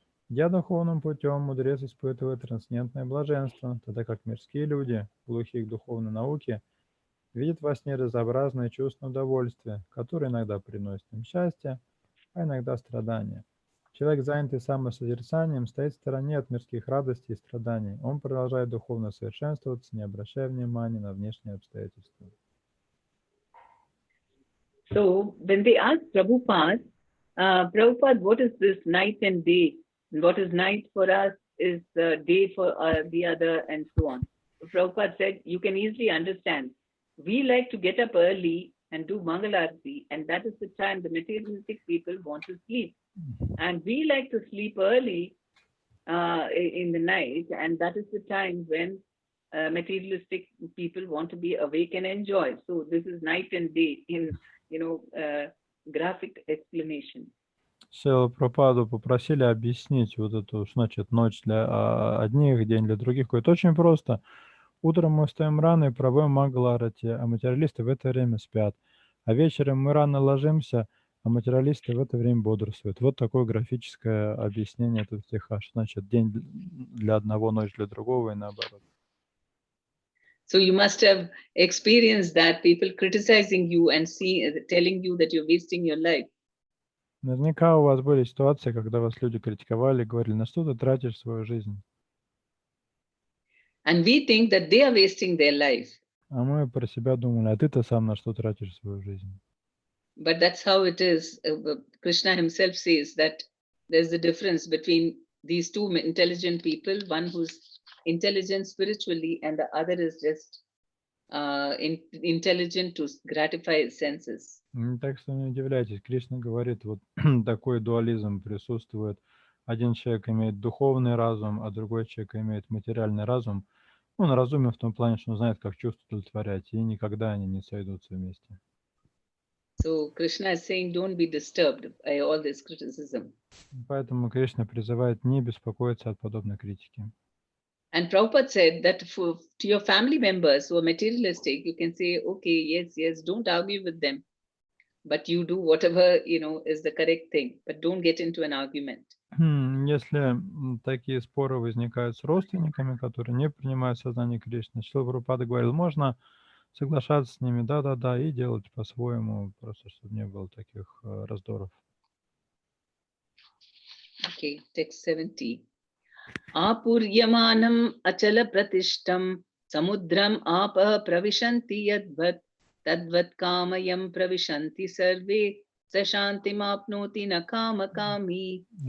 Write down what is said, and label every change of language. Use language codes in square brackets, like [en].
[ru] Я духовным путем мудрец испытывает трансцендентное блаженство, тогда как мирские люди, глухие к духовной науке, видят во сне разнообразное чувственное удовольствие, которое иногда приносит им счастье, а иногда страдания. Человек, занятый самосозерцанием, стоит в стороне от мирских радостей и страданий. Он продолжает духовно совершенствоваться, не обращая внимания на внешние обстоятельства. [en] So when they asked Prabhupada, what is this night and day? What is night for us is day for the other, and so on. Prabhupada said, you can easily understand. We like to get up early and do Mangalarti, and that is the time the materialistic people want to sleep. And we like to sleep early in the night, and that is the time when materialistic people want to be awake and enjoy. So this is night and day in, graphic explanation. [ru] Шрилу Прабхупаду попросили объяснить вот эту, что значит ночь для одних, день для других. Это очень просто. Утром мы встаем рано и проводим Мангаларати, а материалисты в это время спят. А вечером мы рано ложимся, а материалисты в это время бодрствуют. Вот такое графическое объяснение этого стиха. Что значит день для одного, ночь для другого и наоборот. [en] So you must have experienced that, people criticizing you and telling you that you're wasting your life. [ru] Наверняка у вас были ситуации, когда вас люди критиковали, говорили, на что ты тратишь свою жизнь. [en] And we think that they are wasting their life. [ru] А мы про себя думали, а ты-то сам на что тратишь свою жизнь. [en] But that's how it is. Krishna himself says that there's a difference between these two intelligent people, one who's intelligent spiritually and the other is just intelligent to gratify his senses. [ru] Так что не удивляйтесь, Кришна говорит, вот такой дуализм присутствует. Один человек имеет духовный разум, а другой человек имеет материальный разум. Он разумен в том плане, что он знает, как чувства удовлетворять, и никогда они не сойдутся вместе. [en] So Krishna is saying, don't be disturbed by all this criticism. [ru] Поэтому Кришна призывает не беспокоиться от подобной критики. [en] And Prabhupada said that to your family members who are materialistic, you can say, okay, yes, don't argue with them, but you do whatever, is the correct thing, but don't get into an argument. [ru] Если такие споры возникают с родственниками, которые не принимают сознание Кришны, Шрила Прабхупада говорил, можно соглашаться с ними, да, и делать по-своему, просто чтобы не было таких раздоров. [en] Okay, text 70. [sa] Apuryamanam achala pratishtam samudram apa pravishanti yadvat tadvat kamayam pravishanti sarve sashantim apnoti na kamakami.